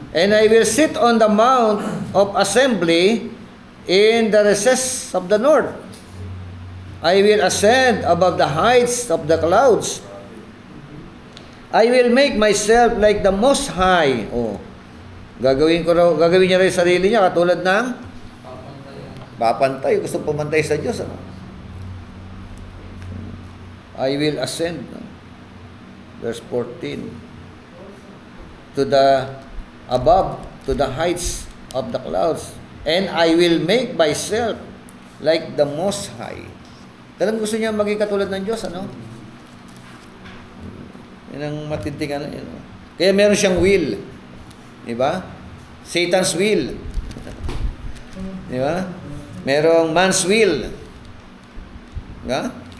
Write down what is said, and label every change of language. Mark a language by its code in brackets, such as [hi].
[en] And I will sit on the mount of assembly in the recess of the north. I will ascend above the heights of the clouds. I will make myself like the Most High. Oh. [tl] Gagawin niya rin sarili niya katulad ng papantay. Gusto pumantay sa Diyos. Ano? [en] I will ascend. No? Verse 14. To the above, to the heights of the clouds. And I will make myself like the Most High. [tl] Talagang gusto niya maging katulad ng Diyos, ano? Yan ang matinding ano yun. Kaya meron siyang will. Di ba? [en] Satan's will. [tl] Di ba? Merong [en] man's will. [tl] Di ba?